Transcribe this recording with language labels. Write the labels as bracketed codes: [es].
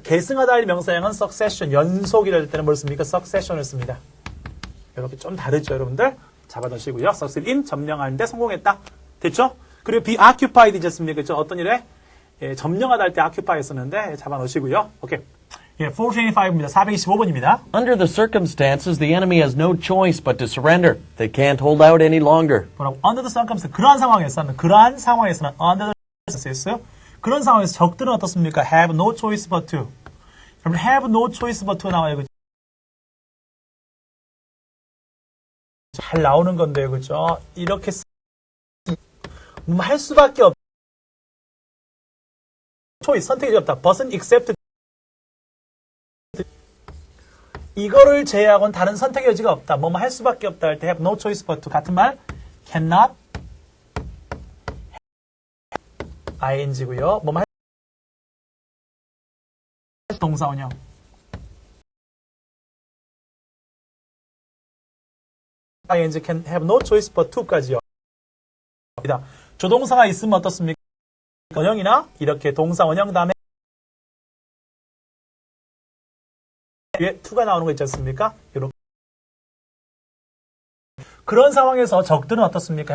[ko] 계승하다 할 명사형은 succession, 연속이랄 때는 뭘 씁니까? succession을 씁니다. 이렇게 좀 다르죠, 여러분들? 잡아놓으시고요. succeed in, 점령하는데 성공했다. 됐죠? 그리고 be occupied 있었습니까? 그렇죠? 어떤 일에 점령하다 할 때 occupy 썼는데 잡아놓으시고요. 오케이. 예, 425입니다. 425번입니다. [en] Under the circumstances, the enemy has no choice but to surrender. They can't hold out any longer. [ko] 뭐라고? [en] Under the circumstances, [ko] 그러한 상황에서는 under the circumstances, 그런 상황에서 적들은 어떻습니까? [en] Have no choice but to. [ko] 여러분, [en] have no choice but to [ko] 나와요. 잘 나오는 건데요, 그죠? 이렇게 할 수밖에 없. 초이스 선택이 없다. 벗은 except 이거를 제외하고는 다른 선택의 여지가 없다. 뭐뭐 할 수밖에 없다 할 때 [en] have no choice but to [ko] 같은 말 cannot ing고요. 뭐뭐 할 동사원형 ing can have no choice but to까지요. 조동사가 있으면 어떻습니까? 원형이나 이렇게 동사 원형 다음에 위에 to가 나오는 거 있지 않습니까? 이렇게. 그런 상황에서 적들은 어떻습니까?